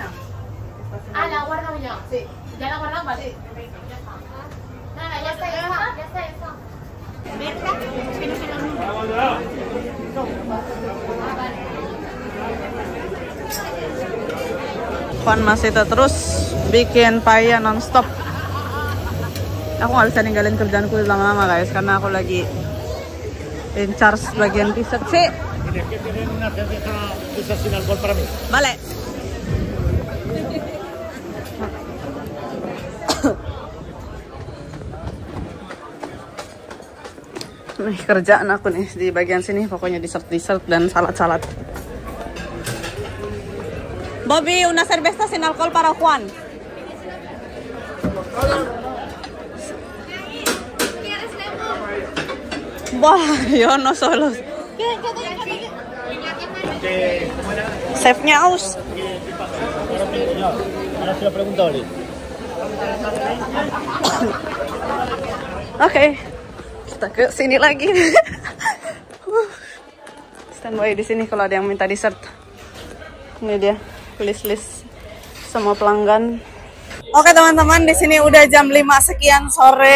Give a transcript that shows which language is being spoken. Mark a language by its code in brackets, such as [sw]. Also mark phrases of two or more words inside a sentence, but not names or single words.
[es] Ah, la he guardado ya. Sí. ¿Ya la he guardado? Vale. Sí. Ya está. Nada, ya está esa. Ya está esa. Es que no sé los números. Ah, vale. [id] Juan masih terus bikin paya nonstop. Aku nggak bisa ninggalin kerjaanku lama-lama guys, karena aku lagi [en] in charge [id] bagian t-shirt sih. [es] Tienes que tener una cerveza de esas sin alcohol para mí. Vale. [id] Nih kerjaan aku nih di bagian sini, pokoknya dessert dan salad. [es] Bobby, una cerveza sin alcohol para Juan. Wah, yo no solo. [id] Chefnya aus. [es] Ahora se lo pregunto a Oli. [id] Oke, kita ke sini lagi. Standby di sini kalau ada yang minta dessert. Ini dia list semua pelanggan. Oke teman-teman, di sini udah jam 5 sekian sore.